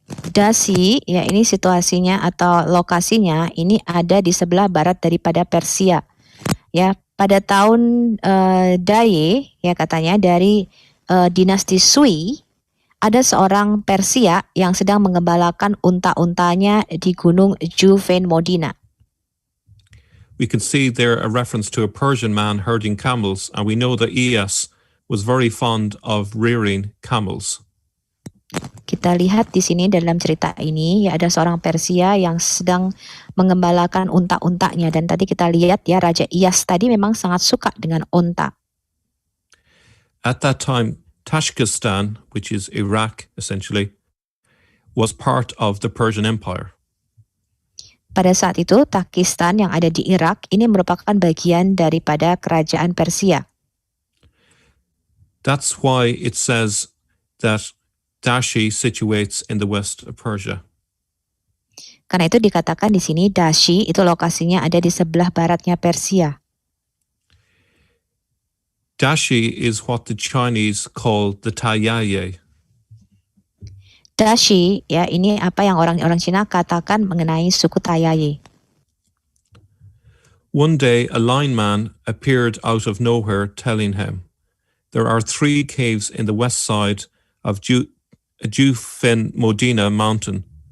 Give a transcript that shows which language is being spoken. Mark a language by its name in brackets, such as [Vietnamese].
[Indonesian] Dasi, ya ini situasinya atau lokasinya ini ada di sebelah barat daripada Persia. Ya, pada tahun Daye ya katanya dari dinasti Sui, ada seorang Persia yang sedang mengembalakan unta-untanya di gunung Jufin-Modina. [English] We can see there a reference to a Persian man herding camels, and we know that Iyas was very fond of rearing camels. [Indonesian] Kita lihat di sini dalam cerita ini ya ada seorang Persia yang sedang mengembalakan unta-untanya, dan tadi kita lihat ya Raja Iyas tadi memang sangat suka dengan unta. [English] At that time, Tashkistan, which is Iraq essentially, was part of the Persian Empire. [Indonesian] Pada saat itu Takistan yang ada di Irak ini merupakan bagian daripada kerajaan Persia. [English] That's why it says that Dashi situates in the west of Persia. [Indonesian] Karena itu dikatakan di sini Dashi itu lokasinya ada di sebelah baratnya Persia. [English] Dashi is what the Chinese call the Taiyaye. [Indonesian] Dashi ya ini apa yang orang-orang Cina katakan mengenai suku Taiyaye. [English] One day a lineman appeared out of nowhere telling him, there are 3 caves in the west side of Jufin-Modina mountain.